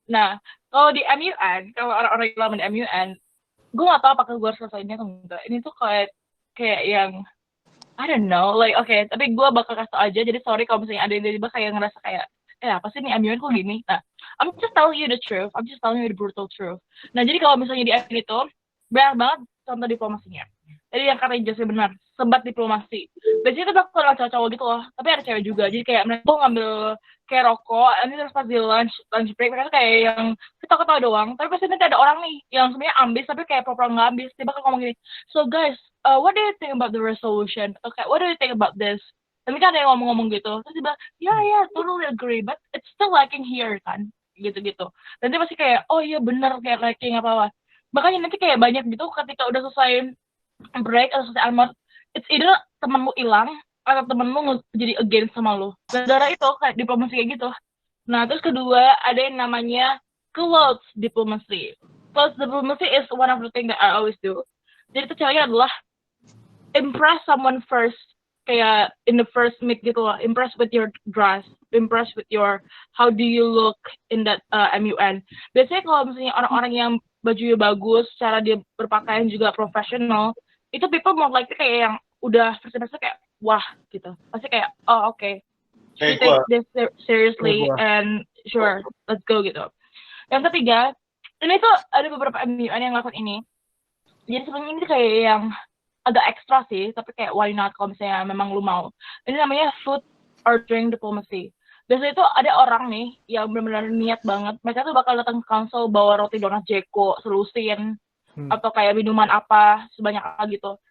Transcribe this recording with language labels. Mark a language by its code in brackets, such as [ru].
[id] Nah, kalau di MUN, kalau orang-orang yang lama di MUN, gue gak tahu apakah gue harus selesainya atau enggak. Ini tuh kayak yang [en] I don't know, like okay, [id] tapi gue bakal kasih tau aja. Jadi sorry kalau misalnya ada yang tiba-tiba kayak ngerasa kayak apa sih nih MUN kok gini. [en] Nah, I'm just telling you the truth. I'm just telling you the brutal truth. [id] Nah, jadi kalau misalnya di MUN itu banyak banget contoh diplomasinya. Jadi yang katanya Jose benar, sebat diplomasi. Biasanya itu bakal cowok-cowok gitu loh, tapi ada cewek juga. Jadi kayak mereka tuh ngambil kayak rokok, nanti terus pas di lunch break mereka tuh kayak yang ketawa-ketawa doang. Tapi pasti nanti ada orang nih yang sebenarnya ambis tapi kayak proper nggak ambis. Dia bakal ngomong gini, [en] so guys, what do you think about the resolution? Okay, what do you think about this? [id] Tapi kan ada yang ngomong-ngomong gitu. Terus dia bilang, [en] yeah, totally agree, but it's still lacking here [id] kan, gitu-gitu. Dan dia pasti kayak, oh iya bener kayak lacking apa-apa. Makanya nanti kayak banyak gitu ketika udah selesai break atau selesai almond, [en] it's either [id] temen lu hilang atau temen lu jadi against sama lu. Gara-gara itu kayak diplomasi kayak gitu. Nah, terus kedua ada yang namanya close diplomacy. [en] Close diplomacy is one of the thing that I always do. [id] Jadi itu caranya adalah [en] impress someone first, kayak in the first meet [id] gitu lah. [en] Impress with your dress, impress with your how do you look in that MUN. [id] Biasanya kalau misalnya orang-orang yang bajunya bagus, cara dia berpakaian juga profesional, itu [en] people more likely [id] kayak yang udah first kayak wah gitu. Pasti kayak [en] oh okay, she takes this seriously and sure let's go gitu. [id] Yang ketiga, ini tuh ada beberapa MUN yang ngelakuin ini. Jadi sebenarnya ini kayak yang agak ekstra sih, tapi kayak [en] why not [id] kalau misalnya memang lu mau. Ini namanya food or drink diplomacy. Biasanya itu ada orang nih yang benar-benar niat banget. Mereka tuh bakal datang ke council bawa roti donat Jeko, selusin, atau kayak minuman apa sebanyak apa gitu.